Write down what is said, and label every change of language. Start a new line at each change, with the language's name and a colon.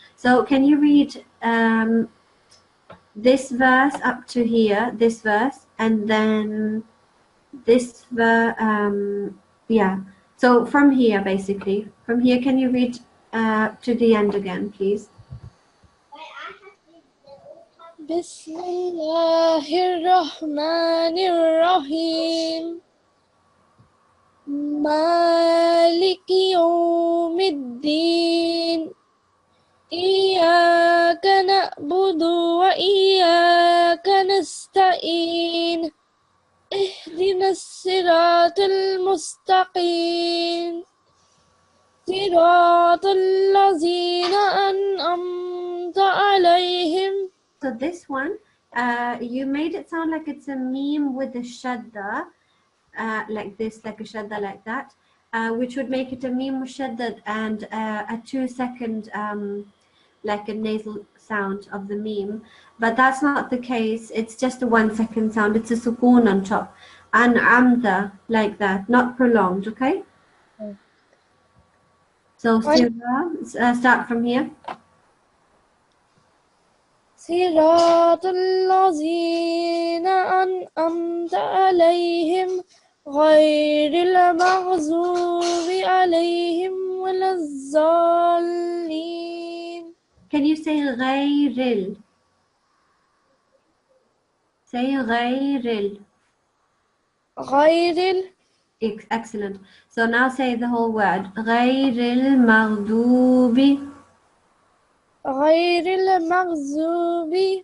English: So can you read this verse up to here, this verse, and then this verse, yeah. So from here, basically, from here, can you read to the end again, please?
Arabic: بسم الله الرحمن الرحيم مالك يوم الدين إياك نعبد وإياك نستعين اهدنا الصراط المستقيم صراط الذين أنعمت عليهم.
English: So this one, you made it sound like it's a meme with a shadda, like this, like a shadda like that, which would make it a meme mushaddad and a 2 second like a nasal sound of the meme, but that's not the case. It's just a 1 second sound. It's a sukoon on top, an amda, like that, not prolonged. Okay, so Sirah, start from here.
Arabic: صراط الذين أنعمت عليهم غير المغضوب عليهم ولا الضالين.
English: Can you say غير? Say غير.
Arabic: غير
English: Excellent. So now say the whole word.
Arabic: غير المغضوب. غير المغضوب.